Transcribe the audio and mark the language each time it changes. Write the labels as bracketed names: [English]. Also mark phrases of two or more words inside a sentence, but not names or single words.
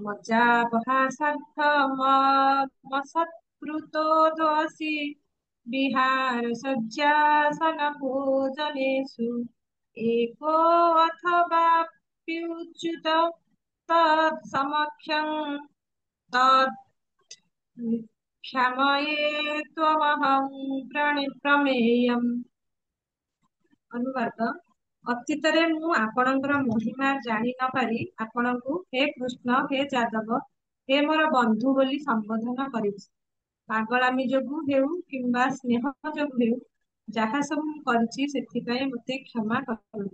[Sanskrit] मज्जापहासार्थमसत्कृतो दोषि विहारसज्जासनभोजनेषु एको अथवाप्युच्युत तत्समक्षं तत् क्षमये त्वमहं प्रमेयम्। अनुवाद। [Odia] ଅତୀତରେ ମୁଁ ଆପଣଙ୍କର ମହିମା ଜାଣି ନ ପାରି ଆପଣଙ୍କୁ ହେ କୃଷ୍ଣ, ହେ ଯାଦବ, ହେ ମୋର ବନ୍ଧୁ ବୋଲି ସମ୍ବୋଧନ କରିଛି। ପାଗଳାମୀ ଯୋଗୁଁ ହେଉ କିମ୍ବା ସ୍ନେହ ଯୋଗୁଁ ହେଉ, ଯାହା ସବୁ ମୁଁ କରିଛି ସେଥିପାଇଁ ମୋତେ କ୍ଷମା କରନ୍ତୁ।